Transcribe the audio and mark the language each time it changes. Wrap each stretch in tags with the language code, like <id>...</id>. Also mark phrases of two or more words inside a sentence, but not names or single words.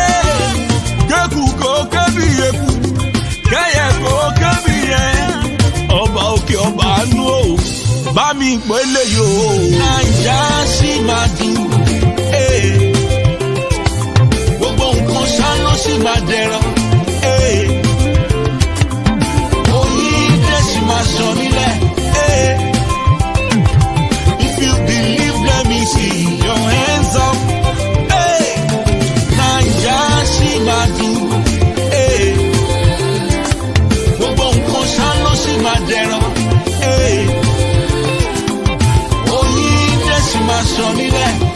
<yo>Kéku kò kébì eku, kẹ́yẹ kò kébì yẹ, ọba òkè ọba àánú o, bá mi pélé yò ó. Naija ṣì máa dùn, gbogbo nǹkan ṣá ló ṣì máa dẹ̀rọ̀. Oyin dẹ̀ ṣì máa ṣàn nílẹ̀.</yo> <en>If you believe, let me see your hands up.</en> <yo>Naija ṣì máa dùn, gbogbo nǹkan ṣá ló ṣì máa dẹ̀rọ̀. Oyin dẹ̀ ṣì máa ṣàn nílẹ̀.</yo>